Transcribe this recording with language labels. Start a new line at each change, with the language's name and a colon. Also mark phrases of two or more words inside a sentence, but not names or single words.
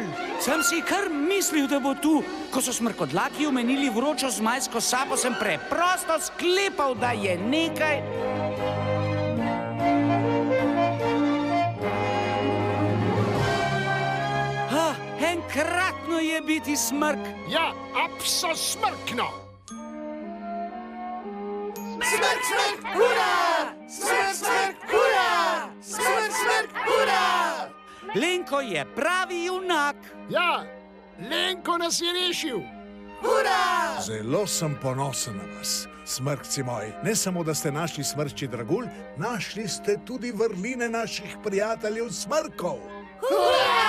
Slovenian: Sem si kar mislil, da bo tu. Ko so smrkodlaki omenili vročo zmajsko sapo, sem preprosto sklepal, da je nekaj... Enkratno je biti smrk. Ja, apso smrkno. Smrk, smrk, hura! Smrk, smrk, hura! Smrk, smrk, hura! Lenko je pravi junak. Ja, Lenko nas je rešil. Hura! Zelo sem ponosen na vas, smrkci moji. Ne samo, da ste našli smrči dragulj, našli ste tudi vrline naših prijateljev smrkov. Hura!